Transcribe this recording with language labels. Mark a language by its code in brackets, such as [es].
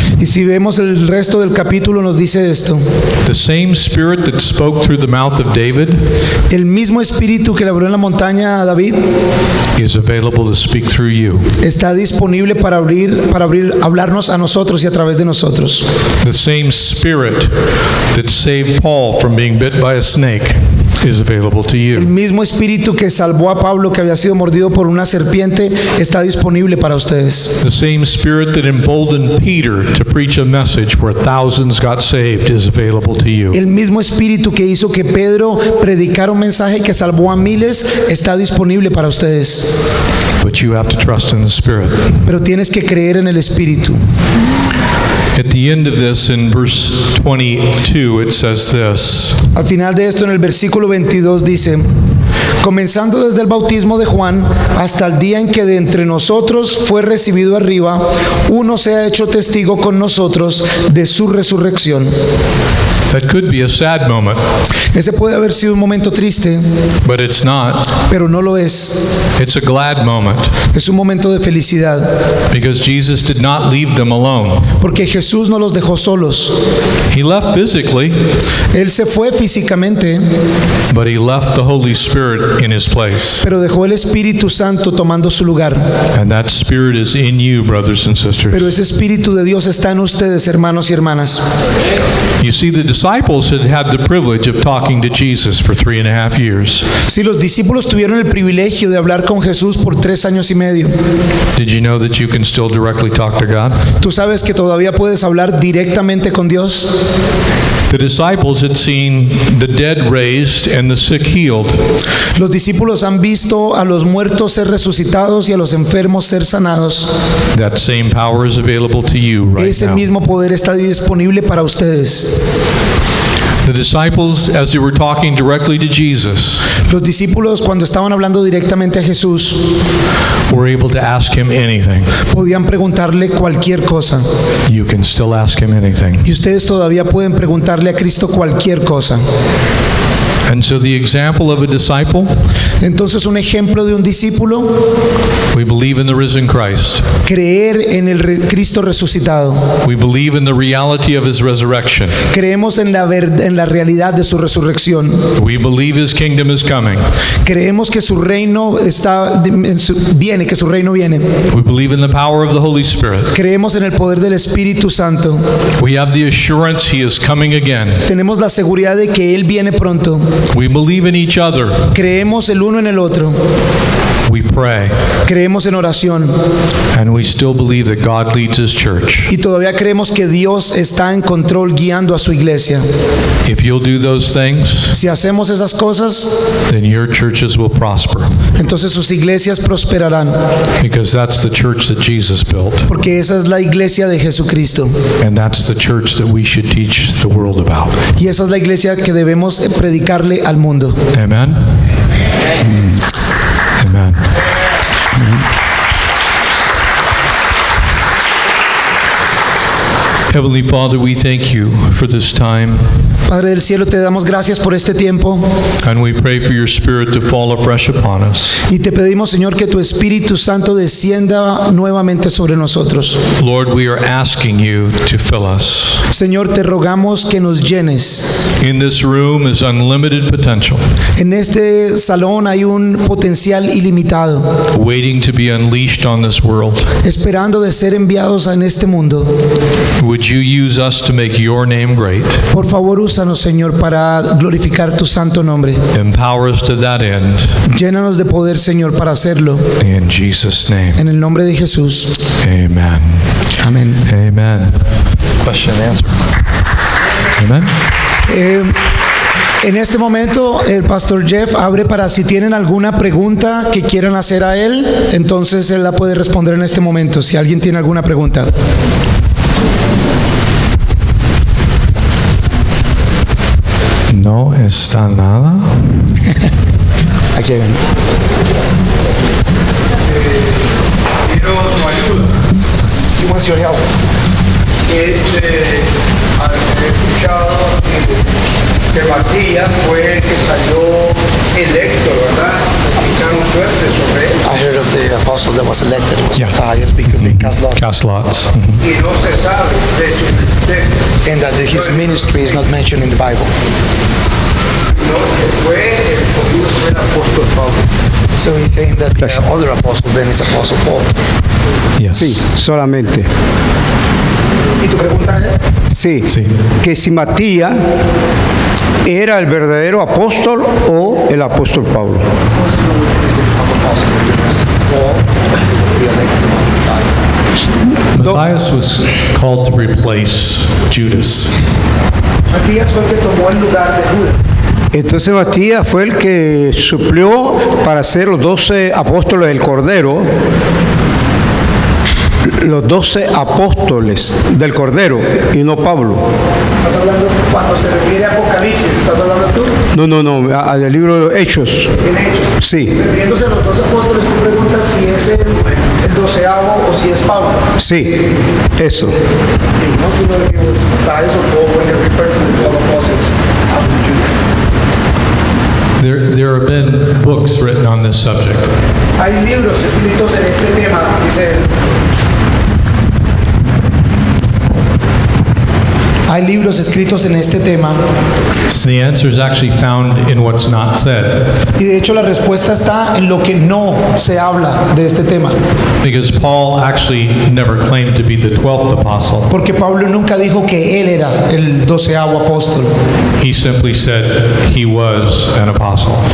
[es] Y si vemos el resto del capítulo nos dice esto: [en] The same Spirit that spoke through the mouth of David [es] el mismo espíritu que le habló en la montaña a David [en] is available to speak through you. [es] está disponible para hablarnos a nosotros y a través de nosotros. [en] The same Spirit that saved Paul from being bit by a snake is available to [es] El mismo espíritu que salvó a Pablo, que había sido mordido por una serpiente, está disponible para ustedes. [en] The same Spirit that emboldened Peter to preach a message where thousands got saved is available to you. [es] El mismo espíritu que hizo que Pedro predicara un mensaje que salvó a miles está disponible para ustedes. [en] But you have to trust in the Spirit. [es] Pero tienes que creer en el espíritu. [en] At the end of this, in verse 22, it says this. [es] Al final de esto, en el versículo 22 dice: comenzando desde el bautismo de Juan hasta el día en que de entre nosotros fue recibido arriba, uno se ha hecho testigo con nosotros de su resurrección. [en] That could be a sad moment, [es] Ese puede haber sido un momento triste, [en] but it's not. [es] pero no lo es. [en] It's a glad moment [es] Es un momento de felicidad, [en] because Jesus did not leave them alone. [es] porque Jesús no los dejó solos. [en] He left physically, [es] Él se fue físicamente, [en] but he left the Holy Spirit in his place. [es] pero dejó el Espíritu Santo tomando su lugar. [en] And that Spirit is in you, brothers and [es] Pero [en] sisters. [es] ese Espíritu de Dios está en ustedes, hermanos y hermanas. [en] You see, the disciples had the privilege of talking to Jesus for 3.5 years. [es] Si los discípulos tuvieron el privilegio de hablar con Jesús por 3 años y medio, [en] Did you know that you can still directly talk to God? [es] ¿tú sabes que todavía puedes hablar directamente con Dios? [en] The disciples had seen the dead raised and the sick healed. [es] Los discípulos han visto a los muertos ser resucitados y a los enfermos ser sanados. [en] That same power is available to you right [es] Ese [en] now. [es] mismo poder está disponible para ustedes. [en] The disciples, as they were talking directly to Jesus, [es] Los discípulos, cuando estaban hablando directamente a Jesús, [en] were able to ask him anything. [es] podían preguntarle cualquier cosa. [en] You can still ask him anything. [es] Y ustedes todavía pueden preguntarle a Cristo cualquier cosa. [en] And so the example of a disciple, [es] Entonces, un ejemplo de un discípulo: [en] we believe in the risen Christ. [es] creer en el Cristo resucitado. [en] We believe in the reality of his resurrection. [es] Creemos en la realidad de su resurrección. [en] We believe his kingdom is coming. [es] Creemos que su reino viene, que su reino viene. [en] We believe in the power of the Holy Spirit. [es] Creemos en el poder del Espíritu Santo. [en] We have the assurance he is coming again. [es] Tenemos la seguridad de que Él viene pronto. [en] We believe in each other. [es] Creemos el uno en el otro. [en] We pray. [es] Creemos en oración. [en] And we still believe that God leads his church. [es] Y todavía creemos que Dios está en control guiando a su iglesia. [en] If you'll do those things, [es] Si hacemos esas cosas, [en] then your churches will prosper. [es] entonces sus iglesias prosperarán. [en] Because that's the church that Jesus built. [es] Porque esa es la iglesia de Jesucristo. [en] And that's the church that we should teach the world about. [es] Y esa es la iglesia que debemos predicarle al mundo. [en] Amen? Amen. Heavenly Father, we thank you for this time, [es] Padre del cielo, te damos gracias por este tiempo [en] and we pray for your Spirit to fall afresh upon us. [es] y te pedimos, Señor, que tu Espíritu Santo descienda nuevamente sobre nosotros. [en] Lord, we are asking you to fill us. [es] Señor, te rogamos que nos llenes. [en] In this room is unlimited potential, [es] En este salón hay un potencial ilimitado, [en] waiting to be unleashed on this world. [es] esperando de ser enviados en este mundo. [en] Would you use us to make your name great? [es] Por favor, úsanos, Señor, para glorificar tu santo nombre. [en] Empower us to that end. [es] Llénanos de poder, Señor, para hacerlo. [en] In Jesus' name, [es] En el nombre de Jesús. [en] amen. [es] Amén. [en] Amen. Question and answer. Amen. [es] En este momento, el pastor Jeff abre para si tienen alguna pregunta que quieran hacer a él, entonces él la puede responder en este momento, si alguien tiene alguna pregunta. No está nada. Aquí ven. Quiero tu ayuda. [en] He wants your help. [es] He escuchado que Matías fue el que salió electo, ¿verdad? aplicaron suerte sobre él [en] I heard of the apostle that was elected. It was Yeah. Matthias because they cast lots. Cast lots. [es] y no se sabe de su existencia. [en] And that his ministry is not mentioned in the Bible. [es] No, que fue el escogido fue el apóstol Pablo. [en] So he's saying that the other apostle then is Apostle Paul. Yes. [es] Sí, solamente. ¿Y tu pregunta es? Sí, Sí. que si Matías era el verdadero apóstol o el apóstol Pablo. [en] Matthias was called to replace Judas. [es] Matías fue el que tomó el lugar de Judas. Entonces Matías fue el que suplió para ser los 12 apóstoles del Cordero, los 12 apóstoles del Cordero y no Pablo. ¿Estás hablando cuando se refiere a Apocalipsis? ¿Estás hablando tú? No, del libro de Hechos. En Hechos. Sí, Refiriéndose a los 12 apóstoles, tú preguntas si es el 12avo o si es Pablo. sí, eso. Sí, no sé [en] whether it was Matthias or Paul when they refer to the 12 apostles after Judas. There have been books written on this subject. [es] Hay libros escritos en este tema, dice él. Hay libros escritos en este tema [en] So the answer is actually found in what's not said. [es] y de hecho la respuesta está en lo que no se habla de este tema. [en] Because Paul actually never claimed to be the 12th apostle. [es] Porque Pablo nunca dijo que él era el 12avo apóstol. [en] He simply said he was an apostle.